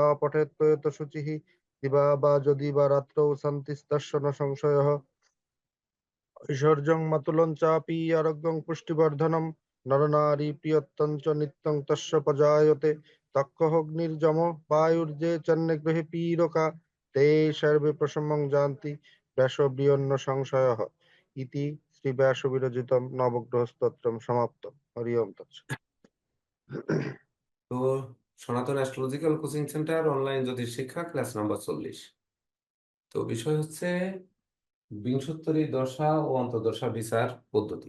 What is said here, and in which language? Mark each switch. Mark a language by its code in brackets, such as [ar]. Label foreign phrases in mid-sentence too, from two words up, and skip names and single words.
[sa] পঠেত্তয়েত শুচিঃ দিবা বা যদি বা রাত্রৌ শান্তিস্তস্য ন সংশয়ঃ ঐশ্বর্যং মাতুলং চাপি আরোগ্যং পুষ্টিবর্ধনম নরনারী প্রিয়ত্তং চ নিত্যং তস্য প্রজায়তে তক্ষঃগ্নির্যম বায়ুর্যে চন্নে গৃহে পীরকা তে সর্বে প্রশমং জানতি ব্যাসব্রিয়ন্ন সংশয়ঃ ইতি শ্রী ব্যাস বিরচিতম নবগ্রহ স্তোত্রম সমাপ্তম। হরি ওম তৎসৎ। [bn] তো সনাতন অ্যাস্ট্রোলজিক্যাল কোচিং সেন্টার অনলাইন জ্যোতিষ শিক্ষা ক্লাস নাম্বার 40। তো বিষয় হচ্ছে বিংশোত্তরী দশা ও অন্তর্দশা বিচার পদ্ধতি।